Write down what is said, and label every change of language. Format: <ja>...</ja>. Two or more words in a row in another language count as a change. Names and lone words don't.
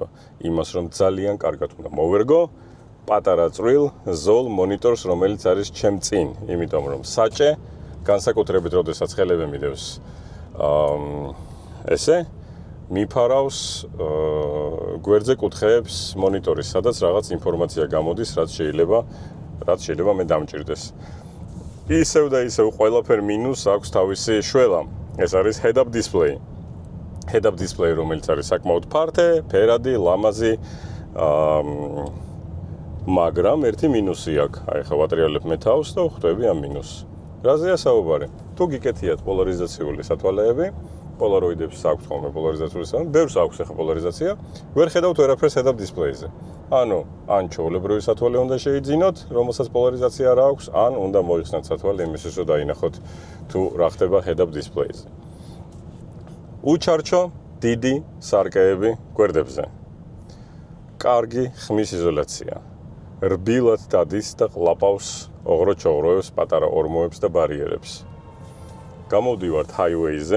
<ka>იმას, რომ ძალიან კარგად უნდა მოვერგო პატარა წვრილ ზოლ მონიტორს, რომელიც არის ჩემ წინ, იმიტომ რომ საჭე განსაკუთრებით როდესაც ხელები მიდევს ესე მიფარავს გვერდზე კუთხეებს მონიტორის, სადაც რაღაც ინფორმაცია გამოდის, რაც შეიძლება მე დამჭირდეს. ისევ და ისევ ყველაფერ მინუს აქვს თავისი შველა. ეს არის</ka> <en>head-up display. Head-up display,</en> <ka>რომელიც არის საკმაოდ ფართე, ფერადი, ლამაზი, მაგრამ ერთი მინუსი აქვს. აი ხა ვატრიალებ მე თავს და ვხვდები ამ მინუსს. რაზეა საუბარი? თუ გიკეთიათ პოლარიზაციული სათვალეები, პოლაროიდებს აქვს ხოლმე პოლარიზაციული სისტემა, ბევრს აქვს ახლა პოლარიზაცია, ვერ ხედავთ ვერაფერს ხედავთ დისპლეიზე. ანუ ან ჩვეულებრივი სათვალე უნდა შეიძინოთ, რომელსაც პოლარიზაცია არ აქვს, ან უნდა მოიხსნათ სათვალე იმისთვის, რომ დაინახოთ თუ რა ხდება</ka> <en>head-up display-ზე.</en> <ka>უჩარჩო დიდი სარკეები გვერდებზე. კარგი ხმის იზოლაცია. რბილად დადის და ყლაპავს ოღრო-ჩოღროებს, პატარა ორმოებს და ბარიერებს. გამოვდივართ highway-ზე.</ka>